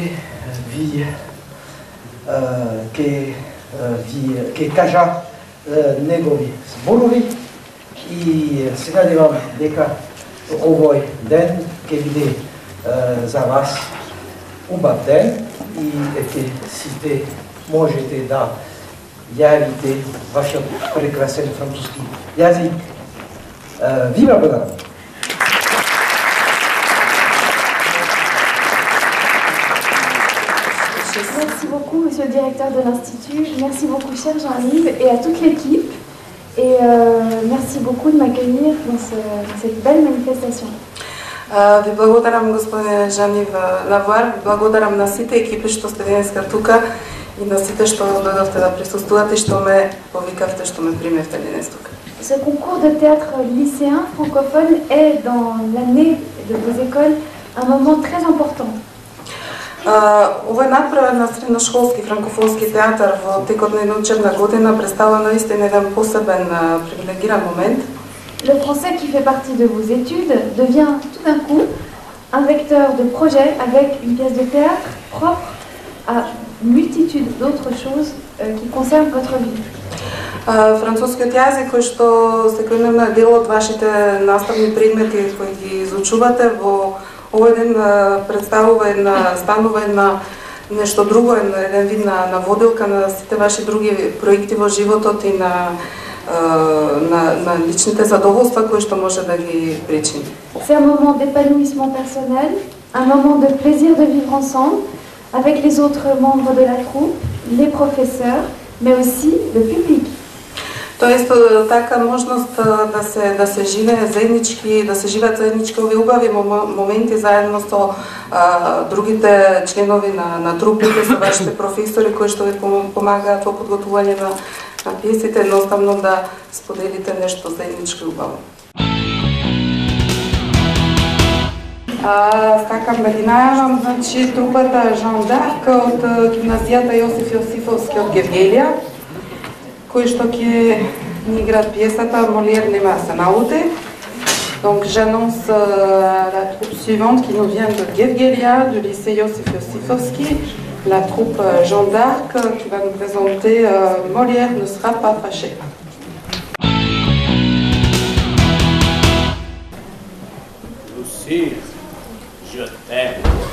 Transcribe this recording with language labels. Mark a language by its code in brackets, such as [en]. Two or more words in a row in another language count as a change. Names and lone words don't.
[mk] ќе кажа негови зборови, и се надевам дека овој ден ќе биде за вас убав ден и ќе сите можете да јавите вашиот прекрасен француски јазик. Ви благодарам. [fr] Merci beaucoup, monsieur le directeur de l'Institut. Merci beaucoup, cher Jean-Yves, et à toute l'équipe. Et merci beaucoup de m'accueillir dans cette belle manifestation. [mk] Ви благодарам, господин Жанив Лавар, благодарам на сите екипи што сте денеска тука и на сите што дојдовте да присуствувате и што ме повикавте, што ме примевте денес тука. [fr] Ce concours de théâtre lycéen francophone est dans l'année de vos écoles un moment très important. [mk] Овој надпревар на средношколски франкофонски театар во текот на една учебна година представува наистина еден посебен привилегиран момент. [fr] Le français qui fait partie de vos études devient tout d'un coup un vecteur de projet avec une pièce de théâtre propre à une multitude d'autres choses qui concernent votre vie. [mk] Францускиот јазик кој што секојдневно е дел од вашите наставни предмети кои ги изучувате во овој ден станува една нешто друго, еден вид на воделка на сите ваши други проекти во животот и на личните задоволства кои што може да ги причини. [fr] C'est un moment d'épanouissement personnel, un moment de plaisir de vivre ensemble avec les autres membres de la troupe, les professeurs, mais aussi le public. [mk] Тоест така можност да се живее заеднички, да се живеат заеднички овие убави моменти заедно со другите членови на трупите, со вашите професори кои што ви помагаат во подготвување на пиесите, едноставно да споделите нешто заедничко и убаво. Сакам да ги најавам, значи, трупата Жан Дарк од гимназијата Јосиф Јосифовски од Гевгелија, кои што ќе ни играат пиесата Молиер нема да се наути. [fr] Donc j'annonce la troupe suivante qui nous vient de Gevgelia, du lycée Josif Josifovski, la troupe Jean d'Arc qui va nous présenter Molière ne sera pas fâché. Lucie, je t'aime.